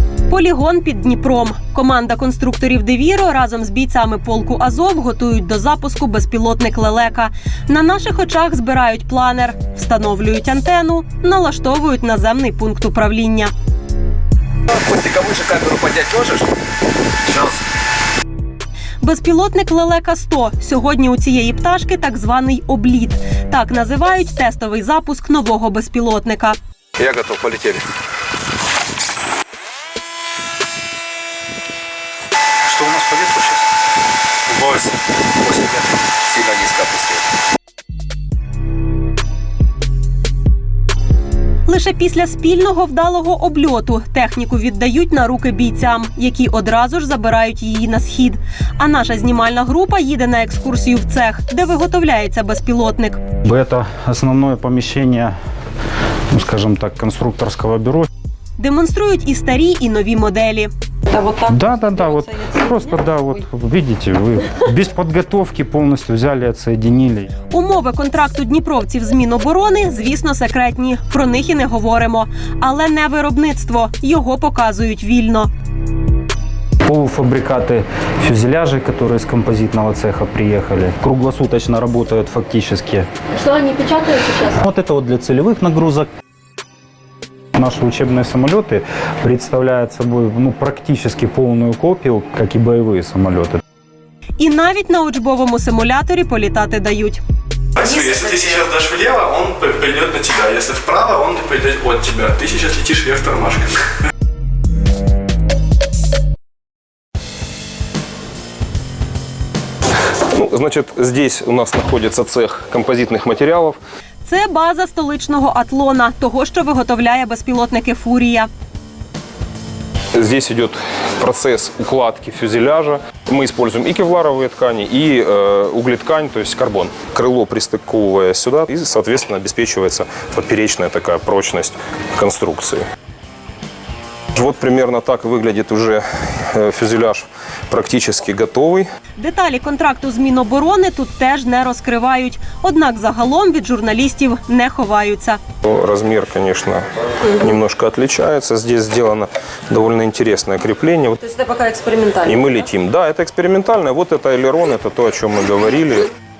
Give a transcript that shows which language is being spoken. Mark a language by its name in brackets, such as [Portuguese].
[Ukrainian] Полігон під Дніпром. Команда конструкторів «Девіро» разом з бійцями полку «Азов» готують до запуску безпілотник «Лелека». На наших очах збирають планер, встановлюють антенну, налаштовують наземний пункт управління. [Russian] Костик, а выше камеру поднять можешь? Сейчас. [Ukrainian] Безпілотник «Лелека-100». Сьогодні у цієї пташки так званий обліт. Так називають тестовий запуск нового безпілотника. [Russian] Я готов, полетели. Что у нас по ветру сейчас? 8 метров. Сильно низко опустили. [Ukrainian] Лише після спільного вдалого обльоту техніку віддають на руки бійцям, які одразу ж забирають її на схід. А наша знімальна група їде на екскурсію в цех, де виготовляється безпілотник. [Russian] Это основное помещение, ну, скажем так, конструкторского бюро. [Ukrainian] Демонструють і старі, і нові моделі. [Russian] Да, вот просто, да, вот видите, вы без подготовки полностью взяли, отсоединили. [Ukrainian] Умови контракту дніпровців з Міноборони, звісно, секретні. Про них і не говоримо. Але не виробництво. Його показують вільно. [Russian] Полуфабрикаты фюзеляжей, которые из композитного цеха приехали, круглосуточно работают фактически. Что они печатают сейчас? Вот это вот для целевых нагрузок. Наши учебные самолеты представляют собой практически полную копию, как и боевые самолеты. [Ukrainian] І навіть на учбовому симуляторі політати дають. [Russian] Если ты сейчас дашь влево, он придет на тебя. Если вправо, он придет от тебя. Ты сейчас летишь вверх тормашками. Значит, здесь у нас находится цех композитных материалов. [Ukrainian] Це база столичного «Атлона», того, що виготовляє безпілотники «Фурія». [Russian] Здесь идет процесс укладки фюзеляжа. Мы используем и кевларовые ткани, и углеткань, то есть карбон. Крыло пристыковывая сюда, и, соответственно, обеспечивается поперечная такая прочность конструкции. Вот примерно так выглядит уже фюзеляж практически готовий. [Ukrainian] Деталі контракту з Міноборони тут теж не розкривають. Однак загалом від журналістів не ховаються. [Russian] Размер, конечно, немножко отличается. Здесь сделано довольно интересное крепление. То есть это пока экспериментально? И мы летим. Да, это экспериментально. Вот это элерон, это то, о чем мы говорили.